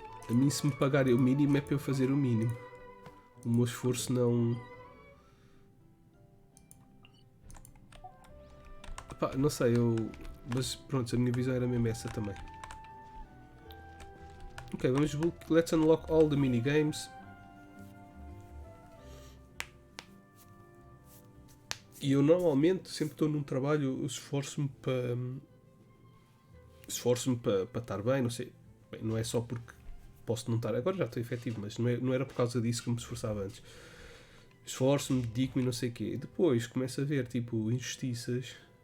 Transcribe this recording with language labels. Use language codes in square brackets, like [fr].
[pt] A mim, se me pagarem o mínimo, é para eu fazer o mínimo. O meu esforço não... Epá, não sei, mas pronto, a minha visão era mesmo essa também. Ok, vamos... [en] Let's unlock all the minigames. [pt] E eu normalmente, sempre que estou num trabalho, eu esforço-me para estar bem, não sei. Bem, não é só porque posso não estar, agora já estou efetivo, mas não era por causa disso que me esforçava antes. Esforço-me, dedico-me e não sei o quê. E depois começo a ver, tipo, injustiças.